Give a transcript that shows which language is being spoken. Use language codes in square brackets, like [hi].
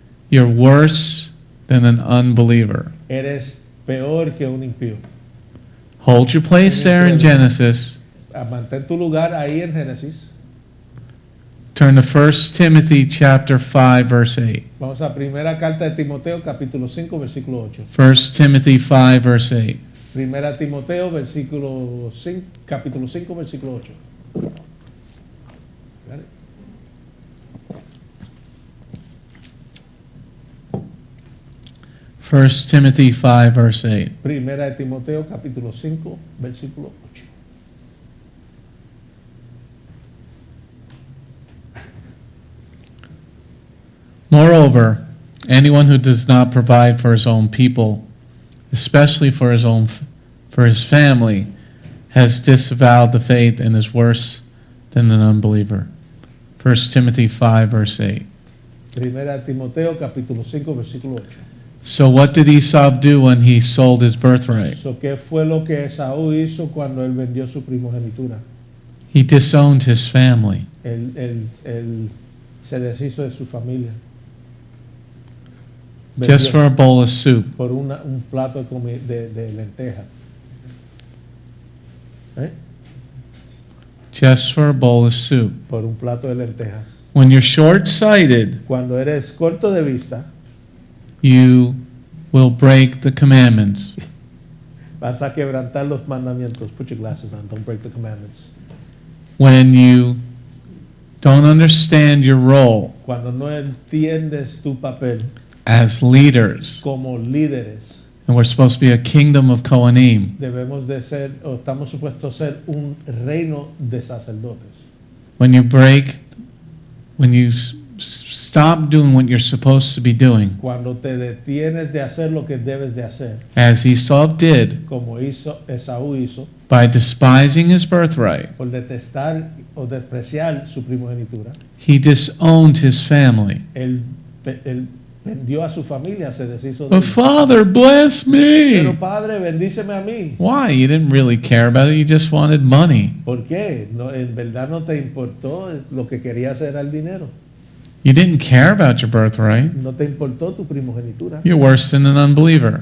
[en] you're worse than an unbeliever. [es] eres peor que un impío. [en] Hold your place there in Genesis. [es] Mantén tu lugar ahí en Génesis. [en] Turn to 1 Timothy chapter 5, verse 8. [es] Vamos a primera carta de Timoteo, capítulo 5, versículo 8. [en] 1 Timothy 5, verse 8. [es] Primera Timoteo, versículo 5, capítulo 5, versículo 8. [en] Got it? First Timothy 5, verse 8. [es] Primera de Timoteo, capítulo 5, versículo 8. [en] Moreover, anyone who does not provide for his own people, especially for his family, has disavowed the faith and is worse than an unbeliever. 1 Timothy 5, verse 8. [es] Primera de Timoteo, capítulo 5, versículo 8. So what did Esau do when he sold his birthright? So, ¿qué fue lo que Esaú hizo cuando él vendió su primogenitura? [en] He disowned his family. [es] Él se deshizo de su familia. [en] Just for a bowl of soup. [es] Por un plato de lentejas. ¿Eh? [en] Just for a bowl of soup. [es] Por un plato de lentejas. [en] When you're short-sighted, [es] Cuando eres corto de vista, [en] you will break the commandments. [es] vas a quebrantar los mandamientos. [en] Put your glasses on. Don't break the commandments. When you don't understand your role [es] Cuando no entiendes tu papel [en] as leaders, [es] como líderes, [en] and we're supposed to be a kingdom of Kohanim, [es] debemos de ser, o estamos supuestos a ser un reino de sacerdotes. [en] when you stop doing what you're supposed to be doing, [es] Cuando te detienes de hacer lo que debes de hacer, [en] as Esau did [es] como Esaú hizo, [en] by despising his birthright, [es] por detestar o despreciar su primogenitura, [en] he disowned his family. [es] él vendió a su familia, se deshizo de [en] But [es] ella. [en] Father, bless [es] Pero [en] me. [es] padre, bendíceme a mí. [en] Why? You didn't really care about it. You just wanted money. [es] ¿Por qué? No, en verdad no te importó, lo que querías era el dinero. [en] You didn't care about your birthright. [es] No te importó tu primogenitura. [en] You're worse than an unbeliever.